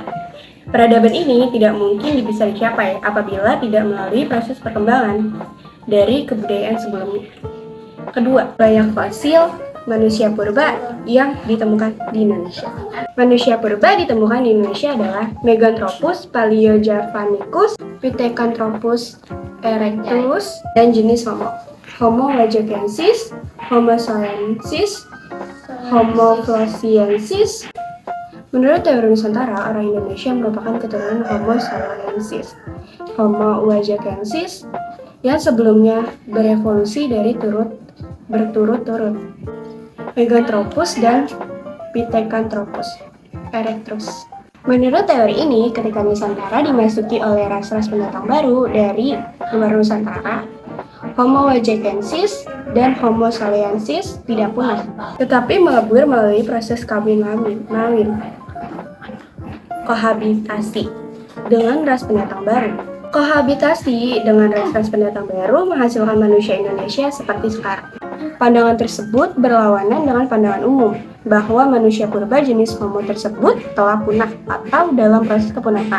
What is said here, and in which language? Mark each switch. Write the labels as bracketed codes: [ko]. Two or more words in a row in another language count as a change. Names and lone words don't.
[id] Peradaban ini tidak mungkin bisa dicapai apabila tidak melalui proses perkembangan dari kebudayaan sebelumnya. Kedua, banyak fosil manusia purba yang ditemukan di Indonesia. Manusia purba ditemukan di Indonesia adalah Meganthropus paleojavanicus, Pithecanthropus erectus, dan jenis Homo. Homo wajakensis, Homo saurensis, Homo floresiensis. Menurut teori Nusantara, orang Indonesia merupakan keturunan Homo saurensis, Homo wajakensis, yang sebelumnya berevolusi dari berturut-turut Meganthropus dan Pithecanthropus erectus. Menurut teori ini, ketika Nusantara dimasuki oleh ras-ras pendatang baru dari luar Nusantara, Homo wajakensis dan Homo saurensis tidak punah, tetapi melebur melalui proses kawin-mawin, kohabitasi dengan ras pendatang baru. Kohabitasi dengan ras-ras pendatang baru menghasilkan manusia Indonesia seperti sekarang. Pandangan tersebut berlawanan dengan pandangan umum bahwa manusia purba jenis Homo tersebut telah punah atau dalam proses kepunahan.